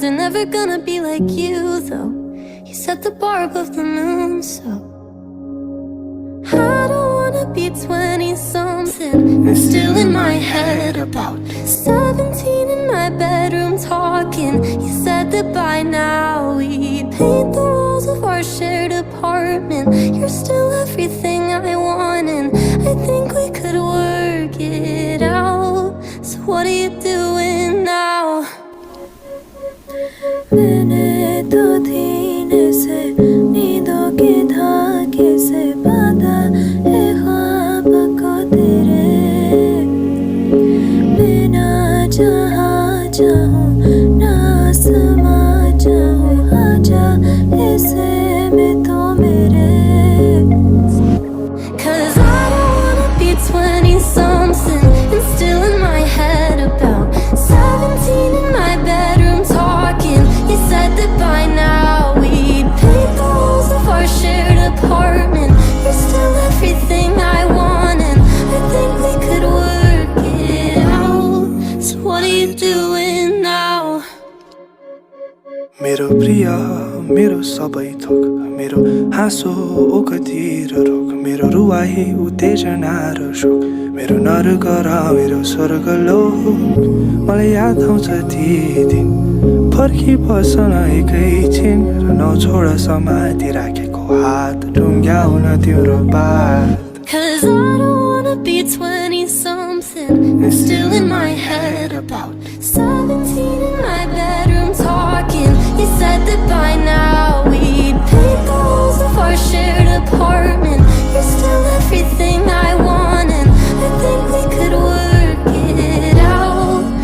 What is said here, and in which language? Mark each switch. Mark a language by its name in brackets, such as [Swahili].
[English] They're never gonna be like you though. You set the bar above the moon, so I don't wanna be 20-something and still in my head about 17 in my bedroom talking. You said that by now we'd paint the walls of our shared apartment. You're still everything I want, and I think we could work it out. So what are you doing now? [Hindi] मैंने तो धीरे से नींदों के धागे से बांधा है ख्वाब को तेरे। मैं ना जहाँ चाहूँ ना समा चाहूँ, आजा ऐसे में तो मेरे। [English] 'Cause I don't wanna be 20-something and still in my head about 17 in my bedroom talking. You said that by now we'd paint the walls of our shared apartment. You're still everything I want, and I think we could work it out. So what are you doing now? [Nepali] मेरो प्रिय, मेरो सबै थोक, मेरो हाँसो ओखतिर रोक, मेरो रुवाही उत्तेजना र शोक, मेरो नर्क र मेरो स्वर्ग लोक। मलाई याद आउँछ ती दिन, फर्की बसन एकैछिन र नछोड समाति राखेको हात ढुङ्ग्याउन तिम्रो बात। [English] 'Cause I don't wanna be 20-something and still in my head about 17 in my bedroom talking. You said that by now we'd paint the walls of our shared apartment. You're still everything I want, and I think we could work it out.